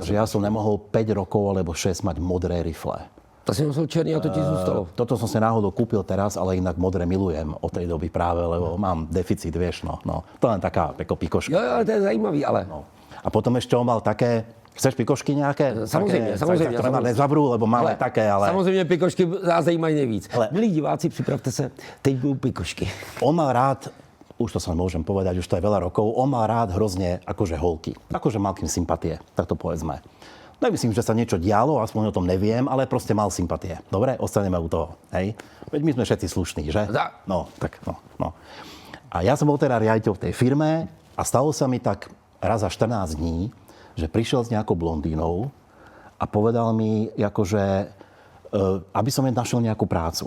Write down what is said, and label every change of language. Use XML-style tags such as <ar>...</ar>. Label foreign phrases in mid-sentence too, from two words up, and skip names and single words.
<sk>Že ja som nemohol 5 rokov alebo 6 mať modré rifle.</sk> <cs>To si nosil černý a to ti zůstalo.</cs> <sk>Toto som si náhodou kúpil teraz, ale inak modré milujem od tej doby práve, lebo mám deficit, vieš, no. To len taká pikoška.</sk> <cs>Jo, ale to je zajímavý, ale...</cs> <sk>No. A potom ešte on mal také... Chceš pikošky nejaké?</sk> <cs>Samozřejmě.</cs> <sk>Ktoré ma nezavrú, lebo malé také, ale...</sk> <cs>Samozřejmě pikošky nás zajímají nejvíc. Milí diváci, připravte se, teď budou pikošky.</cs> <sk>On mal rád, už to sa môžem povedať, už to je veľa rokov, on mal rád hrozne akože holky. Akože mal kým sympatie, tak to povedzme. Nemyslím, že sa niečo dialo, aspoň o tom neviem, ale proste mal sympatie. Dobre, ostaneme u toho, hej? Veď my sme všetci slušní, že? No. A ja som bol teda riaditeľ v tej firme a stalo sa mi tak raz za 14 dní, že prišiel s nejakou blondínou a povedal mi, akože, aby som jej našiel nejakú prácu.</sk>